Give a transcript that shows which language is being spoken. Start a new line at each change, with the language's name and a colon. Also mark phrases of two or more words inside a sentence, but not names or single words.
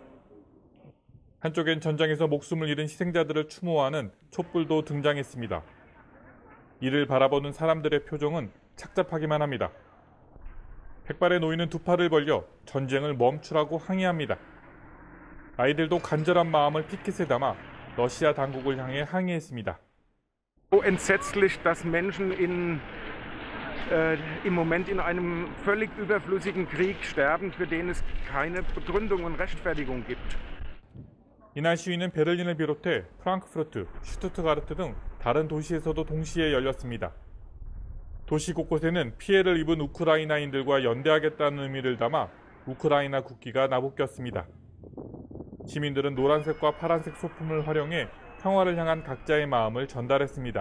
Korean: 한쪽엔 전장에서 목숨을 잃은 희생자들을 추모하는 촛불도 등장했습니다. 이를 바라보는 사람들의 표정은 착잡하기만 합니다. 백발의 노인은 두 팔을 벌려 전쟁을 멈추라고 항의합니다. 아이들도 간절한 마음을 피켓에 담아 러시아 당국을 향해 항의했습니다.
German: So entsetzlich, dass Menschen im Moment in einem völlig überflüssigen Krieg sterben, für den es keine Begründung und Rechtfertigung gibt.
Korean: 이날 시위는 베를린을 비롯해 프랑크푸르트, 슈투트가르트 등 다른 도시에서도 동시에 열렸습니다. 도시 곳곳에는 피해를 입은 우크라이나인들과 연대하겠다는 의미를 담아 우크라이나 국기가 나부꼈습니다. 시민들은 노란색과 파란색 소품을 활용해 평화를 향한 각자의 마음을 전달했습니다.